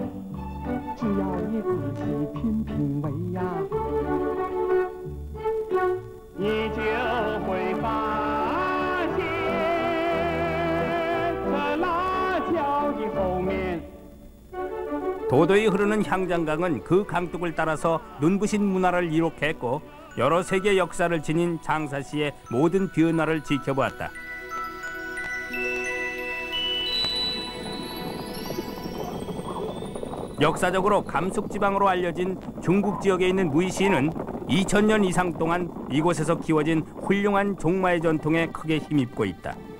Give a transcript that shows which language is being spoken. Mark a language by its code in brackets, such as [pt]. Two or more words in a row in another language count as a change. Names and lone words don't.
[zh] 只要你仔细品品味呀，你就会发现这辣椒的后面。 [ko] 도도히 흐르는 향장강은 그 강둑을 따라서 눈부신 문화를 이룩해 했고 여러 세계 역사를 지닌 장사시의 모든 변화를 지켜보았다. 역사적으로 감숙지방으로 알려진 중국 지역에 있는 무이시는 2000년 이상 동안 이곳에서 키워진 훌륭한 종마의 전통에 크게 힘입고 있다.